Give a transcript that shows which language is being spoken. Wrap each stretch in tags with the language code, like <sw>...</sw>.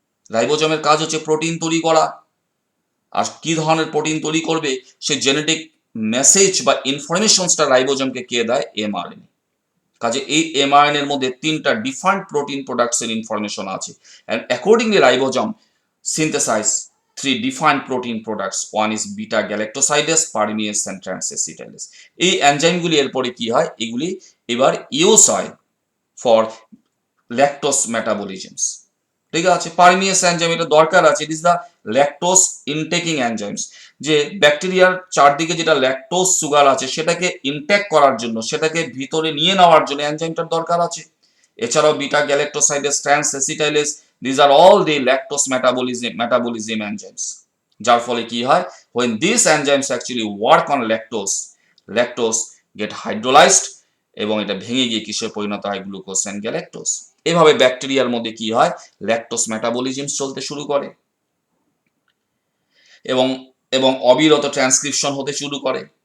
<bn>রাইবোজমের কাজ হচ্ছে প্রোটিন তৈরি করা, আর কি ধরনের প্রোটিন তৈরি করবে, সে জেনেটিক মেসেজ বা ইনফরমেশনসটা রাইবোজমকে কে দেয়, এমআরএনএ। কাজে এই এমআরএনএ এর মধ্যে তিনটা ডিফারেন্ট প্রোটিন প্রোডাক্টস এর ইনফরমেশন আছে, and accordingly ribosome</bn> <en>synthesize three defined protein products. One is beta galactosidase, permease and transacetylase.</en> <bn>এই এনজাইমগুলি এরপরে কি হয়, এগুলি এবার ইউজ হয় ফর ল্যাকটোস মেটাবলিজমস, ঠিক আছে। পারমিয়েস এনজাইম এটা দরকার আছে,</bn> <en>it is the lactose intaking enzymes,</en> <bn>যে ব্যাকটেরিয়ার চারদিকে যেটা ল্যাকটোস সুগার আছে সেটাকে ইনটেক করার জন্য, সেটাকে ভিতরে নিয়ে নেওয়ার জন্য এনজাইমটার দরকার আছে। এছাড়াও beta গ্যালাক্টোসাইডেস, trans অ্যাসিটাইলেস,</bn> <en>These are all the lactose metabolism enzymes.</en> <bn>যার ফলে কি হয়,</bn> <en>when these enzymes actually work on lactose get hydrolyzed</en> <bn>এবং এটা ভেঙে গিয়ে কিসে পরিণত হয়, গ্লুকোজ এন্ড গ্যালাক্টোজ। এভাবে ব্যাকটেরিয়ার মধ্যে কি হয়, ল্যাকটোজ মেটাবলিজম চলতে শুরু করে এবং এবং অবিরত ট্রান্সক্রিপশন হতে শুরু করে।</bn>